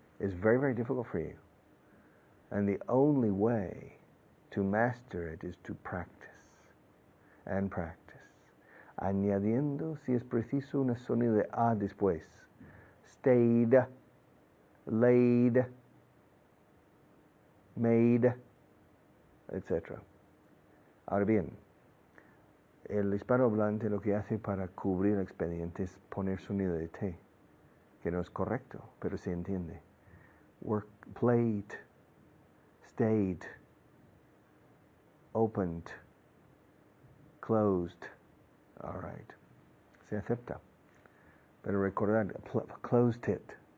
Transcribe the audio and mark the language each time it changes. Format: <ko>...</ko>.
<en>Is very, very difficult for you. And the only way to master it is to practice and practice.</en> <es>Añadiendo, si es preciso, un sonido de A después.</es> <en>Stayed, laid, made, etc.</en> <es>Ahora bien, el hispanohablante lo que hace para cubrir el expediente es poner sonido de T, que no es correcto, pero se entiende.</es> <en>Work, played, stayed, opened, closed. All right. Se acepta.</en> <es>Pero recordar, closed it.</es>